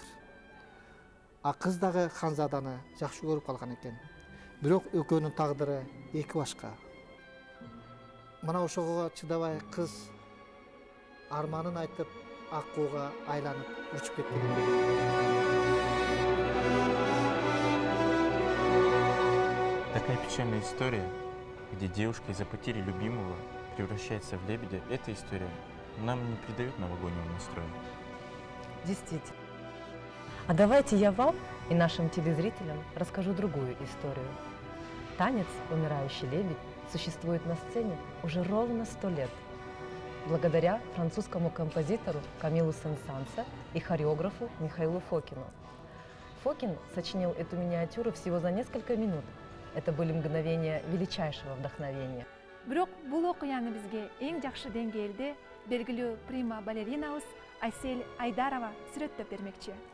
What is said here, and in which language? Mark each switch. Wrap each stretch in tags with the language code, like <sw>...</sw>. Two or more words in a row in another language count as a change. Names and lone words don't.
<ky>А кыз дагы ханзаданы жакшы көрүп калган экен. Бирок экөөнүн тагдыры эки башка. Мына ошого чыдабай кыз арманын айтып аккууга айланып учуп кеткен экен.</ky> <ru>Такая печальная история, где девушка из-за потери любимого превращается в лебедя, эта история нам не придает новогоднего настроя. Действительно. А давайте я вам и нашим телезрителям расскажу другую историю. Танец «Умирающий лебедь» существует на сцене уже ровно 100 лет, благодаря французскому композитору Камилу Сен-Санса и хореографу Михаилу Фокину. Фокин сочинил эту миниатюру всего за несколько минут. Это были мгновения величайшего вдохновения.</ru> <ky>Бирок бул окуяны бизге эң жакшы деңгээлде белгилүү прима балеринабыз Айсель Айдарова сүрөттөп бермекчи.</ky>